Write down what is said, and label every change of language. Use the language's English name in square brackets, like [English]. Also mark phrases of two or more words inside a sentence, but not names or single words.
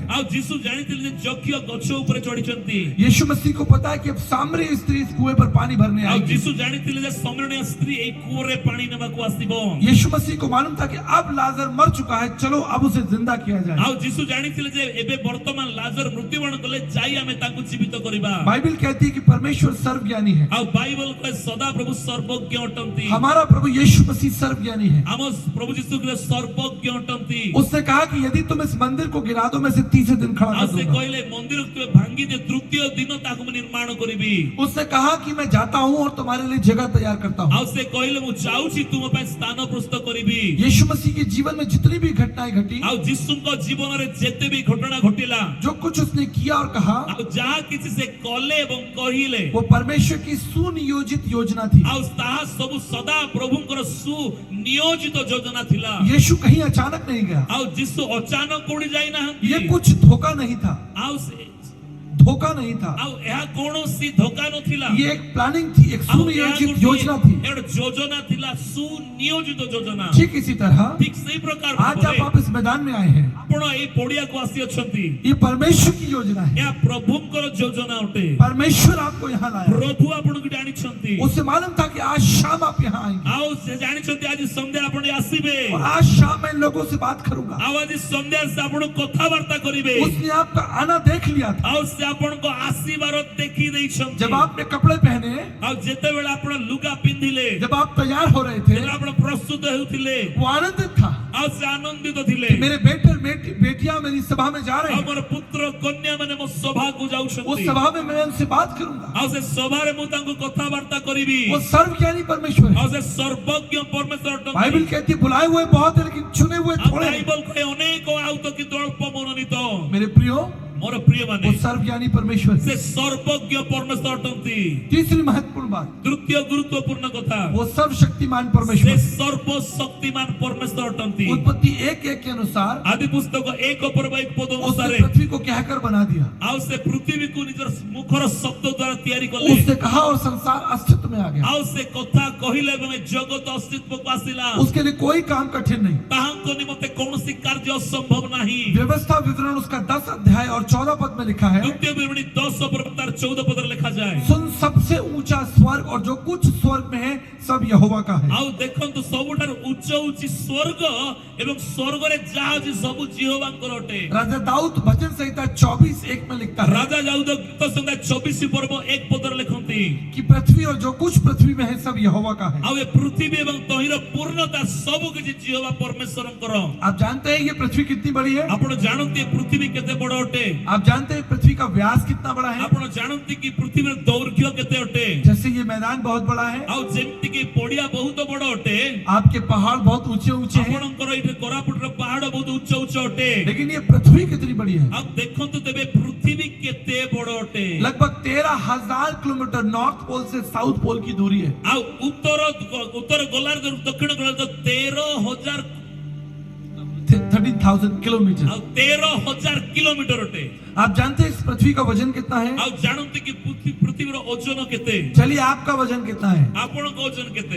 [Odia] ଆଉ ଯୀଶୁ ଜାଣିଥିଲେ ଯେ ଯକ୍ଷ ଗଛ ଉପରେ ଚଢିଛନ୍ତି। [Hindi] यीशु मसीह को पता है कि अब सामरी स्त्री इस कुएं पर पानी भरने [Odia] ଆଉ [Hindi] आएगी। [Odia] ଯୀଶୁ ଜାଣିଥିଲେ ଯେ ସମରଣୀୟ ସ୍ତ୍ରୀ ଏଇ କୂଅରେ ପାଣି ନେବାକୁ ଆସିବ। [Hindi] यीशु मसीह को मालूम था कि अब लाजर मर चुका है, चलो अब उसे जिंदा किया जाए। [Odia] ଆଉ ଯୀଶୁ ଜାଣିଥିଲେ ଯେ ଏବେ ବର୍ତ୍ତମାନ ଲାଜର ମୃତ୍ୟୁବରଣ କଲେ, ଯାଇ ଆମେ ତାଙ୍କୁ ଜୀବିତ କରିବା। [Hindi] बाइबल कहती है कि परमेश्वर सर्वज्ञानी है। [Odia] ଆଉ ବାଇବଲ କହେ ସଦା ପ୍ରଭୁ ସର୍ବଜ୍ଞ ଅଟନ୍ତି। [Hindi] हमारा प्रभु यीशु मसीह सर्वज्ञानी है। [Odia] ଆମ ପ୍ରଭୁ ଯୀଶୁ ଖ୍ରୀଷ୍ଟ ସର୍ବଜ୍ଞ ଅଟନ୍ତି। [Hindi] उसने कहा कि यदि तुम इस मंदिर को गिरा दो मैं इसे तीसरे दिन खड़ा [Odia] ଆଉ [Hindi] कर [Odia] ସେ [Hindi] दूंगा। [Odia] କହିଲେ ମନ୍ଦିରକୁ ତୁମେ ଭାଙ୍ଗି ଦିଅ, ତୃତୀୟ ଦିନ ତାକୁ ମୁଁ ନିର୍ମାଣ କରିବି। [Hindi] उसने कहा कि मैं जाता हूं और तुम्हारे लिए जगह तैयार करता हूं। [Odia] ଆଉ ସେ କହିଲେ ମୁଁ ଯାଉଛି ତୁମ ପାଇଁ ସ୍ଥାନ ପ୍ରସ୍ତୁତ କରିବି। [Hindi] यीशु मसीह के जीवन में जितनी भी घटनाएं घटी, [Odia] ଆଉ ଯୀଶୁଙ୍କ ଜୀବନରେ ଯେତେ ବି ଘଟଣା ଘଟିଲା, [Hindi] जो कुछ उसने किया और कहा, [Odia] ଆଉ ଯାହା କିଛି ସେ କଲେ ଏବଂ କହିଲେ, [Hindi] वो परमेश्वर की सुनियोजित योजना थी। [Odia] ଆଉ ତାହା ସବୁ ସଦା ପ୍ରଭୁଙ୍କର ସୁନିयोजित ଯୋଜନା ଥିଲା। [Hindi] यीशु कहीं अचानक नहीं गया। [Odia] ଆଉ ଯୀଶୁ ଅଚାନକ କୋଉଠି ଯାଇନାହାନ୍ତି। [Hindi] ये कुछ धोखा नहीं था, [Odia] ଆଉ ସେ [Hindi] धोखा नहीं था। [Odia] ଆଉ ଏହା କୌଣସି ଧୋକା ନଥିଲା। [Hindi] ये एक प्लानिंग थी, एक [Odia] ଆଉ ଏହା [Hindi] सुनियोजित [Odia] ଗୋଟିଏ- [Hindi] योजना थी। [Odia] एउटा ଯୋଜନା ଥିଲା, ସୁନିयोजित ଯୋଜନା। [Hindi] ठीक इसी तरह [Odia] ଠିକ ସେଇ ପ୍ରକାର [Hindi] आज [Odia] ଭାବରେ [Hindi] जब आप इस मैदान में आए हैं, [Odia] ଆପଣ ଏଇ ପଡିଆକୁ ଆସିଅଛନ୍ତି, [Hindi] ये परमेश्वर की योजना है। [Odia] ଏହା ପ୍ରଭୁଙ୍କର ଯୋଜନା ଅଟେ। [Hindi] परमेश्वर आपको यहाँ लाया। [Odia] ପ୍ରଭୁ ଆପଣଙ୍କୁ ଜାଣିଛନ୍ତି। [Hindi] उसे मालूम था कि आज शाम आप यहाँ आएंगे [Odia] ଆଉ ସେ ଜାଣିଛନ୍ତି ଆଜି ସନ୍ଧ୍ୟା ଆପଣ ଆସିବେ। [Hindi] और आज शाम मैं इन लोगों से बात करूंगा। [Odia] ଆଉ ଆଜି ସନ୍ଧ୍ୟା ସେ ଆପଣଙ୍କୁ କଥାବାର୍ତ୍ତା କରିବେ। [Hindi] उसने आपका आना देख लिया था। [Odia] ଆଉ ସେ ଆପଣଙ୍କ ଆସିବାର ଦେଖି ଦେଇଛନ୍ତି। [Hindi] जब आपने कपड़े पहने, [Odia] ଆଉ ଯେତେବେଳେ ଆପଣ ଲୁଗା ପିନ୍ଧିଲେ, [Hindi] जब आप तैयार हो रहे थे, [Odia] ଯେତେବେଳେ ଆପଣ ପ୍ରସ୍ତୁତ ହେଉଥିଲେ, [Hindi] वो आनंदित था [Odia] ଆଉ ସେ ଆନନ୍ଦିତ ଥିଲେ। [Hindi] कि मेरे बेटियां मेरी सभा में जा रहे हैं, [Odia] ଆମର ପୁତ୍ର କନ୍ୟା ମାନେ ମୋ ସଭାକୁ [Hindi] उस [Odia] ଯାଉଛନ୍ତି [Hindi] सभा में मैं उनसे बात करूंगा। [Odia] ଆଉ ସେ ସଭାରେ ମୁଁ ତାଙ୍କୁ କଥାବାର୍ତ୍ତା କରିବି [Hindi] वो सर्वज्ञानी परमेश्वर है। [Odia] ଆଉ ସେ ସର୍ବଜ୍ଞ ପରମେଶ୍ୱର ଅଟନ୍ତି [Hindi] बाइबल कहती है बुलाए हुए बहुत है लेकिन चुने हुए [Odia] ଆଉ [Hindi] थोड़े हैं। [Odia] ବାଇବଲ କହେ ଅନେକ ଆଉ ତ କିନ୍ତୁ ଅଳ୍ପ ମନୋନୀତ [Hindi] मेरे प्रियो, [Odia] ମୋର ପ୍ରିୟ ମାନେ [Hindi] वो सर्वज्ञानी परमेश्वर है। [Odia] ସେ ସର୍ବଜ୍ଞ ପରମେଶ୍ୱର ଅଟନ୍ତି [Hindi] तीसरी महत्वपूर्ण बात, [Odia] ତୃତୀୟ ଗୁରୁତ୍ୱପୂର୍ଣ୍ଣ କଥା [Hindi] वो सर्वशक्तिमान [Odia] ସେ [Hindi] परमेश्वर है। [Odia] ସର୍ବଶକ୍ତିମାନ ପରମେଶ୍ୱର ଅଟନ୍ତି [Hindi] उत्पत्ति 1:1 के अनुसार [Odia] ଆଦି ପୁସ୍ତକ 1:1 [Hindi] उसने [Odia] ଅନୁସାରେ [Hindi] पृथ्वी को कहकर बना दिया। [Odia] ଆଉ ସେ ପୃଥିବୀକୁ ନିଜର ମୁଖର ଶବ୍ଦ ଦ୍ୱାରା ତିଆରି କଲେ [Hindi] उसने कहा और संसार अस्तित्व में आ गया। [Odia] ଆଉ ସେ କଥା କହିଲେ ଏବଂ ଏ ଜଗତ ଅସ୍ତିତ୍ୱକୁ ଆସିଲା [Hindi] उसके लिए कोई काम कठिन नहीं। [Odia] ତାହାଙ୍କ ନିମନ୍ତେ କୌଣସି କାର୍ଯ୍ୟ ଅସମ୍ଭବ ନାହିଁ [Hindi] व्यवस्था विवरण उसका 10 अध्याय और 14 पद में लिखा है, [Odia] ଦ୍ୱିତୀୟ ବିବରଣୀ 10 ପର୍ବତ ତାର 14 ପଦରେ ଲେଖାଯାଏ [Hindi] सुन सबसे ऊंचा स्वर्ग और जो कुछ स्वर्ग में है सब यहोवा का है। [Odia] ଆଉ ଦେଖନ୍ତୁ ସବୁଠାରୁ ଉଚ୍ଚ ଉଚ୍ଚ ସ୍ୱର୍ଗ ଏବଂ ସ୍ୱର୍ଗରେ ଯାହା ଅଛି ସବୁ ଜିହୋବାଙ୍କର ଅଟେ [Hindi] राजा दाऊद भजन संहिता 24:1 में लिखता है [Odia] ରାଜା ଦାଉଦ ଗୀତ ସଂହିତା 24 ପର୍ବ 1 ପଦରେ ଲେଖନ୍ତି [Hindi] कि पृथ्वी और जो कुछ पृथ्वी में है सब यहोवा का है। [Odia] ଆଉ ଏ ପୃଥିବୀ ଏବଂ ତହିଁର ପୂର୍ଣ୍ଣତା ସବୁ କିଛି ଜିହୋବା ପରମେଶ୍ୱରଙ୍କର [Hindi] आप जानते हैं ये पृथ्वी कितनी बड़ी है? [Odia] ଆପଣ ଜାଣନ୍ତି ଏ ପୃଥିବୀ କେତେ ବଡ଼ ଅଟେ [Hindi] आप जानते हैं पृथ्वी का व्यास कितना बड़ा है? [Odia] ଆପଣ ଜାଣନ୍ତି କି ପୃଥିବୀର ଦୈର୍ଘ୍ୟ କେତେ ଅଟେ [Hindi] जैसे ये मैदान बहुत बड़ा है, [Odia] ଆଉ ଯେମିତି କି ପଡିଆ ବହୁତ ବଡ଼ ଅଟେ [Hindi] आपके पहाड़ बहुत ऊंचे ऊंचे हैं, [Odia] ଆପଣଙ୍କର ଏଇଠି କୋରାପୁଟର ପାହାଡ ବହୁତ ଉଚ୍ଚ ଉଚ୍ଚ ଅଟେ [Hindi] लेकिन ये पृथ्वी कितनी बड़ी है? [Odia] ଆଉ ଦେଖନ୍ତୁ ତେବେ ପୃଥିବୀ କେତେ ବଡ଼ ଅଟେ [Hindi] लगभग 13,000 किलोमीटर नॉर्थ पोल से साउथ पोल की दूरी है। [Odia] ଆଉ ଉତ୍ତର ଗୋଲାର୍ଦ୍ଧ ଦକ୍ଷିଣ ଗୋଲାର୍ଦ୍ଧ 13,000 [Hindi] 13,000 किलोमीटर। [Odia] ଆଉ 13,000 କିଲୋମିଟର ଅଟେ [Hindi] आप जानते हैं इस पृथ्वी का वजन कितना है? [Odia] ଆଉ ଜାଣନ୍ତି କି ପୃଥିବୀର ଓଜନ କେତେ [Hindi] चलिए आपका वजन कितना है? [Odia] ଆପଣଙ୍କ ଓଜନ କେତେ